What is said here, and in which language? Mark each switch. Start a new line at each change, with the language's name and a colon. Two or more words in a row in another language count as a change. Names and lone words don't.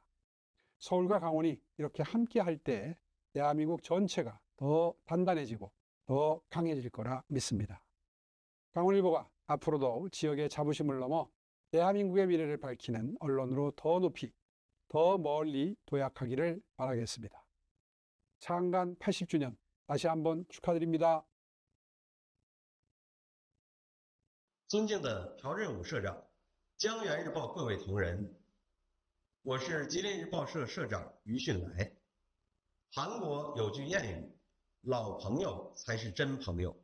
Korean: 서울과 강원이 이렇게 함께할 때 대한민국 전체가 더 단단해지고 더 강해질 거라 믿습니다. 강원일보가 앞으로도 지역의 자부심을 넘어 대한민국의 미래를 밝히는 언론으로 더 높이, 더 멀리 도약하기를 바라겠습니다. 창간 80주년 다시 한번 축하드립니다.
Chinese: 尊敬的朴任武社长、江源日报各位同仁，我是吉林日报社社长于迅来。韩国有句谚语：“老朋友才是真朋友。”